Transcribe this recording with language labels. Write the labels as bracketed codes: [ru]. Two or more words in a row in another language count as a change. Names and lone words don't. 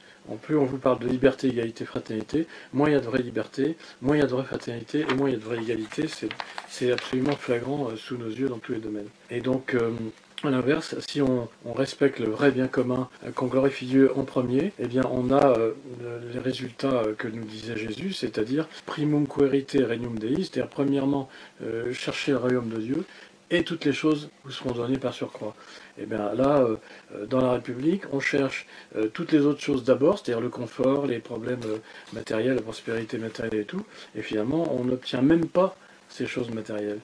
[fr] Plus on vous parle de liberté, égalité, fraternité, moins il y a de vraie liberté, moins il y a de vraie fraternité, et moins il y a de vraie égalité. C'est absolument flagrant sous nos yeux dans tous les domaines. Et donc, à l'inverse, si on respecte le vrai bien commun, qu'on glorifie Dieu en premier, eh bien on a les résultats que nous disait Jésus, c'est-à-dire [la] primum querite regnum Dei, [fr] c'est-à-dire premièrement chercher le royaume de Dieu, et toutes les choses vous seront données par surcroît. Et bien là, dans la République, on cherche toutes les autres choses d'abord, c'est-à-dire le confort, les problèmes matériels, la prospérité matérielle et tout, et finalement, on n'obtient même pas ces choses matérielles.